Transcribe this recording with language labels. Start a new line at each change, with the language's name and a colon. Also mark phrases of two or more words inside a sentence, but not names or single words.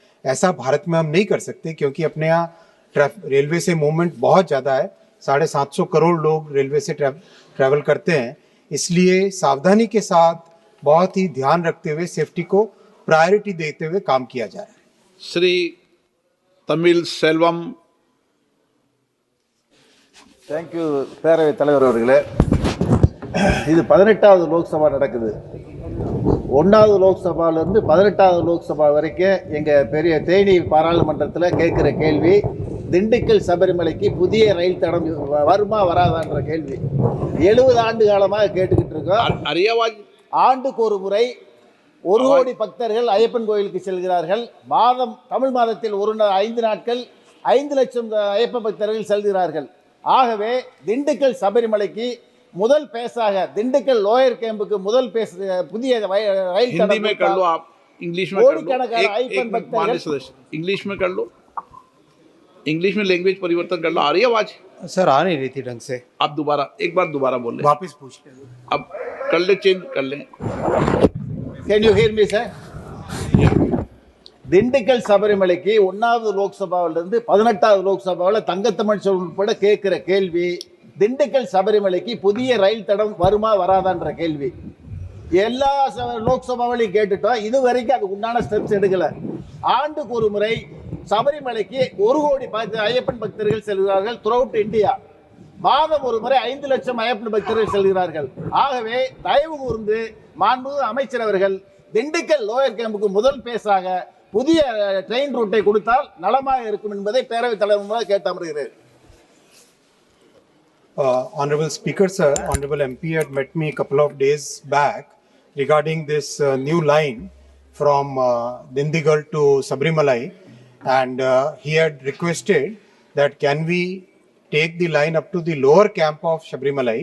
Hindi: ऐसा भारत में हम नहीं कर सकते, क्योंकि अपने यहाँ रेलवे से मूवमेंट बहुत ज़्यादा है। 750 करोड़ लोग रेलवे से ट्रैवल करते हैं। इसलिए सावधानी के साथ, बहुत ही ध्यान रखते हुए, सेफ्टी को प्रायोरिटी देते हुए काम किया जा रहा है। श्री तमिल सेल्वम।
Tamil: தேங்க்யூ பேரவைத் தலைவர் அவர்களே. இது 18வது லோக்சபா நடக்குது. 1வது லோக்சபாலேருந்து 18வது லோக்சபா வரைக்கும் எங்கள் பெரிய தேனி பாராளுமன்றத்தில் கேட்குற கேள்வி, திண்டுக்கல் சபரிமலைக்கு புதிய ரயில் தடம் வருமா வராதான்ற கேள்வி 70 ஆண்டு காலமாக கேட்டுக்கிட்டு இருக்கோம். ஆண்டுக்கு ஒரு முறை 1 கோடி பக்தர்கள் ஐயப்பன் கோயிலுக்கு செல்கிறார்கள். தமிழ் மாதத்தில் 5 நாட்கள் 5 லட்சம் ஐயப்ப பக்தர்கள் செல்கிறார்கள். ஆகவே திண்டுக்கல் சபரிமலைக்கு முதல் பேஸாக திண்டுக்கல் லோயர் கேம்புக்கு முதல் பேஸ் புதிய ரயில்
Hindi: हिंदी में कर लो, आप इंग्लिश में कर लो। इंग्लिश में कर लो, इंग्लिश में लैंग्वेज परिवर्तन कर लो। आ रही है आवाज? सर आ नहीं रही थी ढंग से। आप एक बार दोबारा बोल ले, वापस पूछ ले। अब कर ले, चेंज कर ले।
English: Can you hear me, sir?
Tamil: திண்டுக்கல் சபரிமலைக்கு 1வது லோக்சபாவிலிருந்து 18வது லோக்சபாவில் தங்கத்தமிழ் உட்பட கேட்கிற கேள்வி, திண்டுக்கல் சபரிமலைக்கு புதிய ரயில் தடம் வருமா வராதான்ற கேள்வி எல்லா லோக்சபாவிலையும் கேட்டுட்டோம். இது வரைக்கும் அதுக்கு உண்டான ஸ்டெப்ஸ் எடுக்கல. ஆண்டுக்கு ஒரு முறை சபரிமலைக்கு 1 கோடி ஐயப்பன் பக்தர்கள் செல்கிறார்கள் த்ரூஅவுட் இந்தியா. மாதம் ஒரு முறை 5 லட்சம் ஐயப்பன் பக்தர்கள் செல்கிறார்கள். ஆகவே தயவு கூர்ந்து மாண்புமிகு அமைச்சர் அவர்கள் திண்டுக்கல் லோயர் கேம்புக்கு முதல் பேஸாக புதிய ட்ரெயின் ரூட்டை கொடுத்தால் நலமாக இருக்கும் என்பதை பேரவைத் தலைவர் கேட்டு அமர்கிறேன்.
English: Honorable Speaker, sir, Honorable MP had met me a couple of days back regarding this new line from Dindigal to Sabrimalai, and he had requested that can we take the line up to the lower camp of Sabrimalai.